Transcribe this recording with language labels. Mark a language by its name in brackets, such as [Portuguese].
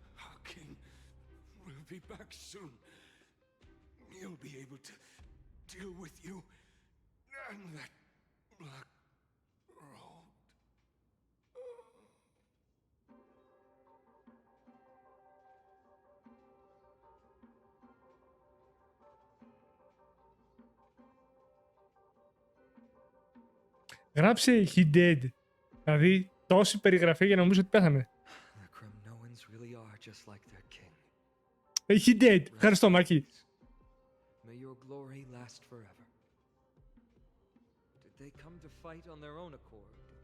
[English] Our king will be back soon. He'll be able to deal with you and that black road. [Greek] Γράψε [English] he dead. [Greek] Δηλαδή τόση περιγραφή για να νομίζω ότι πέθανε. [English] The Kremnoans really are just like their king. He dead. [Greek] Ευχαριστώ, [English] Μάκη. May your glory last forever. Did they come to fight on their own accord?